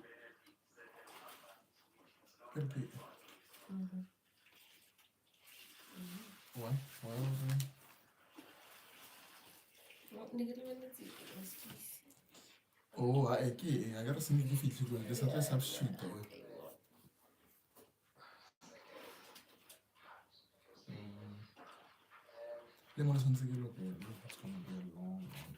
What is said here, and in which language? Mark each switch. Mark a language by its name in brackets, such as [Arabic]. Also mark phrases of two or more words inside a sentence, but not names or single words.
[English] Repeat. Why? Why was it? What negative and let's see. Let's just. Oh, I gotta send you if you do it. There's a substitute though. [Tswana] Le mo le tshwanetse ke lokele. [English] It's gonna be a long thing.